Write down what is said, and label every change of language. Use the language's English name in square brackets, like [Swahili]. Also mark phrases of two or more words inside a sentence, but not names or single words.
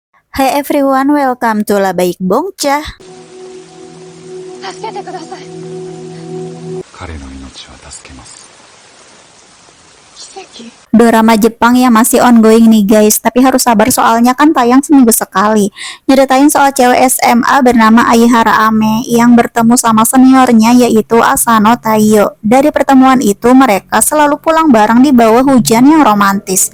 [English] Hi everyone, welcome to La Baik Bongcah. [Japanese] 助けてください。彼の命は助けます。奇跡。 [Indonesian] Dorama Jepang yang masih ongoing nih guys, tapi harus sabar soalnya kan tayang seminggu sekali. Nyeritain soal cewek SMA bernama Aihara Ame yang bertemu sama seniornya yaitu Asano Taiyo. Dari pertemuan itu mereka selalu pulang bareng di bawah hujan yang romantis.